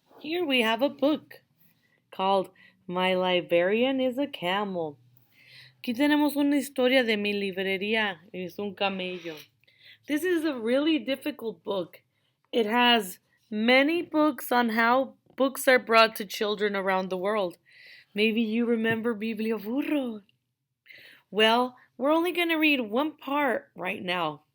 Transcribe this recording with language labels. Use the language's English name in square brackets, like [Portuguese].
[English] Here we have a book called My Librarian is a Camel. [Spanish] Aquí tenemos una historia de mi librería. Es un camello. [English] This is a really difficult book. It has many books on how books are brought to children around the world. Maybe you remember Biblioburro. Well, we're only going to read one part right now.